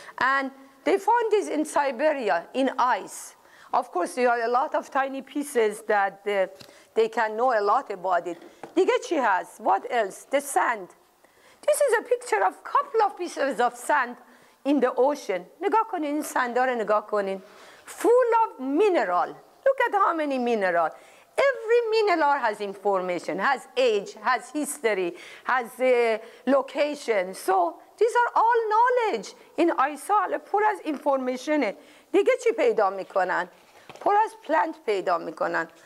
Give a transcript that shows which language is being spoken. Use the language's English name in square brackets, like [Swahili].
[English] And they found this in Siberia, in ice. Of course, there are a lot of tiny pieces that they can know a lot about it. [Persian] دیگه چی هست? [English] What else? The sand. This is a picture of a couple of pieces of sand in the ocean. [Persian] نگاه کنین این سندا رو نگاه کنین. [English] Full of mineral. Look at how many mineral. Every mineral has information, has age, has history, has location. So these are all knowledge. [Persian] این آیسال پر از information. دیگه چی پیدا میکنن؟ پر از پلانت پیدا میکنن.